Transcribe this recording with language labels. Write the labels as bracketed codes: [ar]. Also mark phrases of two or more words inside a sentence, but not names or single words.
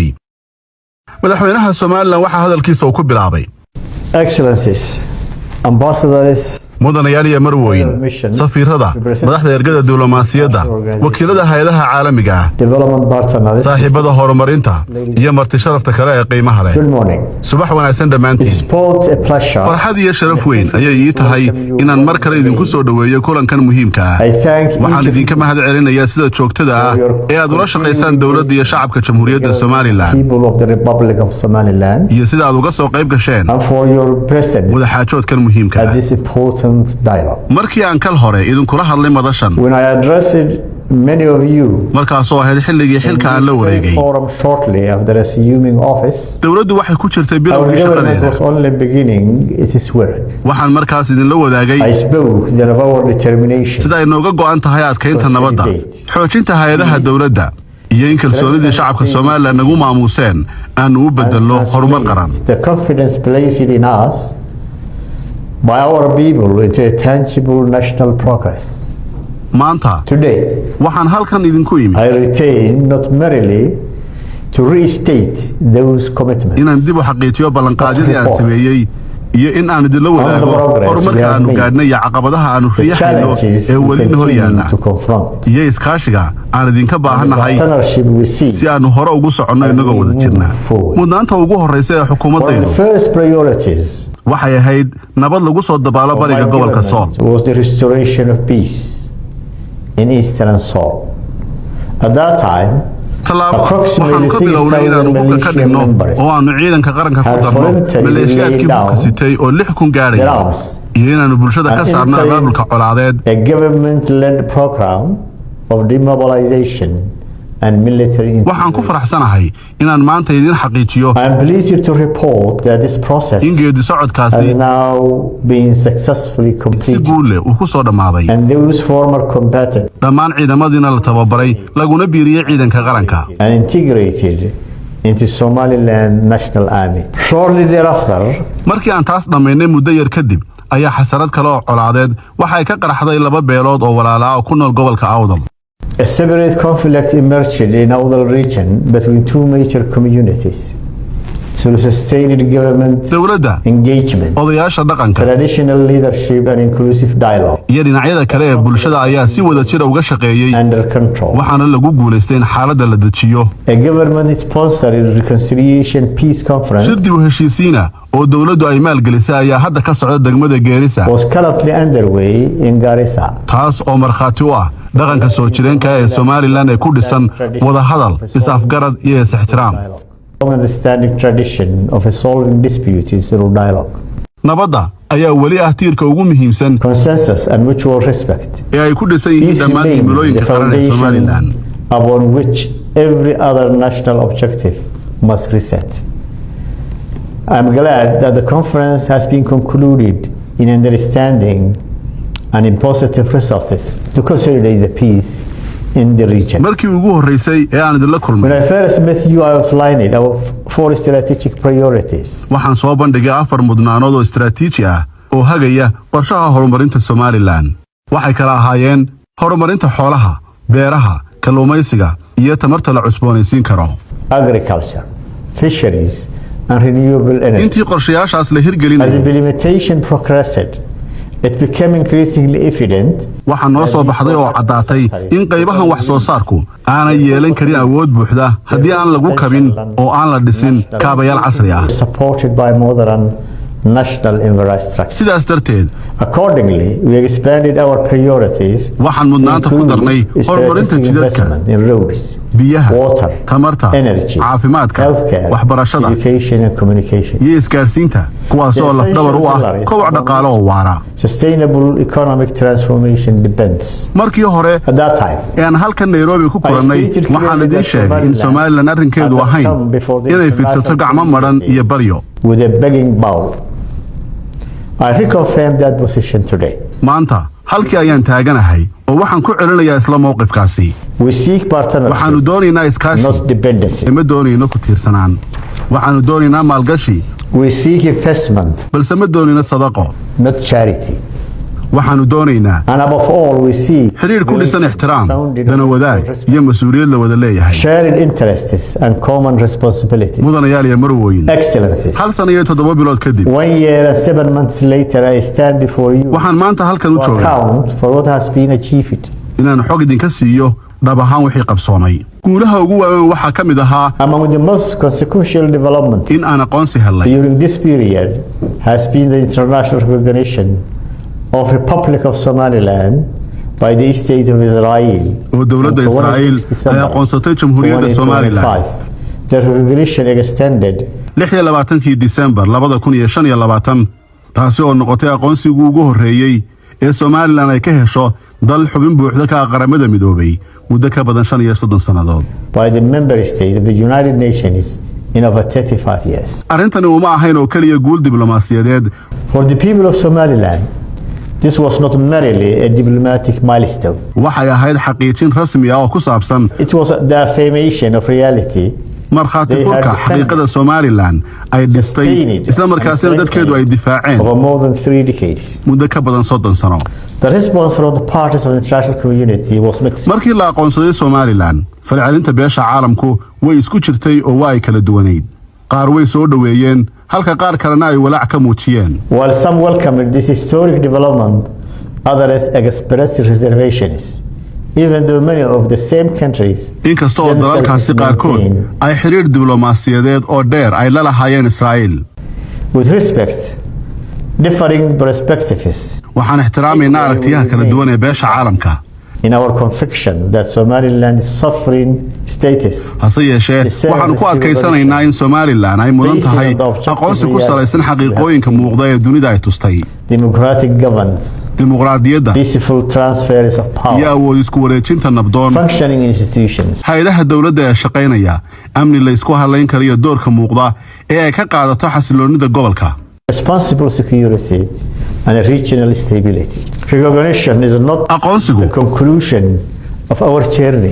[so] madaxweynaha Somaliland waxa hadalkiisa uu ku bilaabay [en] Excellencies, ambassadors, [so] mudanayaal iyo marwooyin safiirada madaxda ergada diblomaasiyadda wakiilada hay'adaha caalamiga ah [en] development partners, [so] saaxiibada horumarinta iyo marti sharafta kale ee qiimaha leh. [en] good morning. [so] subax wanaagsan dhammaantiin. [en] It's both a pleasure. [so] farxad iyo sharaf weyn ayay ii tahay inaan mar kale idinku soo dhaweeyo kulankan muhiimka ah. [en] I thank [so] waxaan [en] each of [so] idinka mahad celinayaa sida joogtada ah ee aad ula shaqaysaan dawladda iyo shacabka jamhuuriyadda Somaliland [en] people of the Republic of Somaliland [so] iyo sida aad uga soo qayb gasheen [en] and for your presence [so] wada xaajoodkan muhiimka [en] at [so] ah. [en] this important dialogue. [so] markii aan kal hore idinkula hadlay madashan [en] When I addressed many of you [so] markaasoo ahayd xilligii xilka aan la wareegay [en] forum shortly after assuming office, [so] dawladdu waxay ku jirtay [en] our [so] bilowgii [en] government [so] shaqadeeda. [en] was only beginning its work. [so] waxaan markaas idinla wadaagay [en] I spoke then of our determination [so] sida ay nooga go'an tahay adkaynta nabadda xoojinta hay'adaha dawladda iyo in kalsoonidii shacabka Somaliland nagu maamuuseen aanu u bedelno horumar qaran. [en] the confidence placed in us by our people into a tangible national progress. [so] maanta [en] Today, [so] waxaan halkan idinku imi [en] I retain not merely to restate those commitments, [so] inaan dib u xaqiijiyo ballanqaadyadii aan sameeyey iyo in aan idinla wadaago horumarka aanu gaadhnay iyo caqabadaha aanu [en] the [so] riixayno [en] challenges [so] ee [en] we [so] weli hor [en] continue [so] yaalla [en] to confront, [so] iyo iskaashiga aan idinka [en] the [so] baahannahay [en] partnership we see. [so] si aanu hore ugu soconno inagoo wada jirna. mudnaanta ugu horreysa ee [en] One of the [so] xukuumaddaydu [en] first priorities [so] waxay ahayd nabad lagu soo dabaalo [en] of [so] bariga [en] my [so] gobolka Sool. [en] government was the restoration of peace in eastern Sool. At that time, [so] tallaabo waxaanu [en] approximately [so] ka bilownay inaanu 6,000 hubka ka [en] militia [so] dhigno [en] members [so] oo aanu ciidanka qaranka ku [en] had [so] darno [en] voluntarily [so] maleeshiyaadkii [en] laid [so] hubka [en] down [so] sitay oo 6,000 [en] their [so] gaadhaya [en] arms. [so] iyo inaanu bulshada ka [en] And [so] saarno [en] entering [so] abaabulka colaadeed [en] a government-led program of demobilization and military [so] waxaan ku [en] integration. [so] faraxsanahay inaan maanta idin xaqiijiyo [en] I am pleased to report that this process [so] in geedi [en] has [so] socodkaasi [en] now been successfully [so] si [en] completed, [so] guul leh uu ku soo dhammaaday. [en] and those former combatants [so] dhammaan ciidamadiina la tababaray laguna biiriyey ciidanka qaranka [en] and integrated into Somaliland National Army. Shortly thereafter, [so] markii aan taas dhammaynay muddo yar kadib ayaa xasarad kale oo colaadeed waxa ay ka qaraxday laba beelood oo walaala ah oo ku nool gobolka Awdal. [en] a separate conflict emerged in our region between two major communities. So sustained government [so] dawladda [en] engagement, [so] odayaasha dhaqanka [en] traditional leadership and inclusive dialogue [so] iyo dhinacyada kale ee bulshada ayaa si wada jir uga shaqeeyay [en] under control. [so] waxaana lagu guuleystay in xaaladda la dejiyo. [en] A government-sponsored reconciliation peace conference [so] shir dib u heshiisiina oo dawladdu ay maalgelisay ayaa hadda ka socda degmada Geerisa, [en] was currently underway in Garissa. [so] taas oo markhaati u ah dhaqanka soo jireenka ee Somaliland ee ku dhisan wada hadal, is-afgarad iyo is-ixtiraam. [en] Long-standing tradition of resolving disputes through dialogue. [so] nabadda ayaa weli ah tiirka ugu muhiimsan [en] consensus and mutual respect. [so] ee ay ku dhisan yihiin [en] These [so] dhammaan [en] remain [so] himilooyinka [en] the [so] qaran ee Somaliland [en] foundation upon which every other national objective must reset. I'm glad that the conference has been concluded in understanding and in positive results to consolidate the peace in the region. [so] markii ugu horeysay ee aan idin la kulmay [en] When I first met you, I outlined our four strategic priorities. [so] waxaan soo bandhigay 4 mudnaanood oo istiraatiiji ah oo hagaya qorshaha horumarinta Somaliland. waxay kala ahaayeen horumarinta xoolaha, beeraha, kalluumaysiga iyo tamarta la cusboonaysiin karo. [en] Agriculture, fisheries, and renewable energy. [so] intii qorshayaashaas la [en] As [so] hirgelinayay [en] implementation progressed, it became increasingly evident [so] waxaa noo soo baxday oo caddaatay in qaybahan wax soo saarku aanay yeelan karin awood buuxda haddii aan lagu kabin oo aan la dhisin kaabayaal casri ah. [en] supported by modern national infrastructure. [so] sidaas darteed [en] Accordingly, we expanded our priorities [so] waxaan mudnaanta ku darnay horumarinta [en] strategic [so] jidadka, [en] investment in roads, [so] biyaha, [en] water, [so] tamarta, [en] energy, [so] caafimaadka, [en] healthcare, [so] waxbarashada [en] education and communication. [so] iyo isgaarsiinta kuwaasoo lafdhabar u ah koboc dhaqaale oo waara. [en] Sustainable economic transformation depends. [so] markii hore [en] At that time, [so] ee aan halkan Nairobi ku kulannay waxaan idin sheegay in Somaliland arrinkeedu ahayn inay fidsato gacmo madhan iyo baryo. [en] with a begging bowl. I reconfirm that position today. [so] maanta halkii ayaan taaganahay oo waxaan ku celinayaa isla mowqifkaasi. [en] We seek partnership, [so] waxaanu doonaynaa iskaashi, [en] not dependency. [so] ma doonayno ku tiirsanaan. waxaanu doonaynaa maalgashi, [en] We seek investment, [so] balse ma doonayno sadaqo. [en] not charity. [so] waxaanu doonaynaa [en] And above all, we seek [so] xiriir ku dhisan ixtiraam, [en] founded [so] dana [en] on [so] wadaag [en] respect, [so] iyo mas'uuliyad la wada leeyahay. [en] shared interests and common responsibilities. [so] mudanayaal iyo marwooyin, [en] Excellencies. [so] 1 sano iyo 7 bilood kadib [en] 1 year and 7 months later, I stand before you [so] waxaan maanta halkan u [en] to [so] joogaa [en] account for what has been achieved. [so] inaan xog idinka siiyo dhab ahaan wixii qabsoomay. guulaha ugu waaweyn waxaa ka mid ahaa [en] Among the most consequential developments [so] in aan aqoonsi helnay [en] during this period has been the international recognition of Republic of Somaliland by the State of Israel. [so] oo dowladda [en] on 26 [so] Israa'iil ay [en] December [so] aqoonsatay Jamhuuriyadda Somaliland [en] 2025. The recognition extended [so] 26 December 2025 taasi oo noqotay aqoonsigii ugu horeeyay ee Somaliland ay ka hesho dal xubin buuxda ka qaramada midoobay muddo ka badan 35 sanadood. [en] by the member state of the United Nations in over 35 years. [so] arrintani uma ahayn oo kaliya guul diblomaasiyadeed [en] For the people of Somaliland, this was not merely a diplomatic milestone. [so] waxay ahayd xaqiijin rasmi ah oo ku saabsan [en] It was the affirmation of reality [so] markhaati furka xaqiiqada Somaliland ay dhistay isla markaasina dadkeedu ay difaaceen [en] over more than 3 decades. [so] muddo ka badan 30 sano. [en] The response from the parties of the international community was mixed. [so] markii la aqoonsaday Somaliland falcelinta beesha caalamku way isku jirtay oo waa ay kala duwaneyd. qaar way soo dhaweeyeen halka qaar kalena ay walaac ka muujiyeen. [en] While some welcomed this historic development, others expressed reservations. Even though many of the same countries [so] inkasta oo dalalkaasi qaarkood ay xiriir diblomaasiyadeed oo dheer ay la lahaayeen Israa'iil. [en] with respect, differing perspectives, [so] waxaan ixtiraamaynaa aragtiyaha kala duwan ee beesha caalamka. [en] in our conviction that Somaliland is sovereign status [so] hase yeeshee waxaan ku adkaysanaynaa in Somaliland ay mudan tahay aqoonsi ku salaysan xaqiiqooyinka muuqda ee dunida ay tustay. [en] democratic governance, [so] dimuqraadiyadda [en] peaceful transfers of [so] iyo [en] power, [so] awood isku wareejinta nabdoon, [en] functioning institutions, [so] hay'adaha dowladda ee shaqaynaya, amni la isku halayn kariyo doorka muuqda ee ay ka qaadato xasiloonida gobolka. [en] responsible security, and regional stability. Recognition is not [so] aqoonsigu [en] the conclusion of our journey.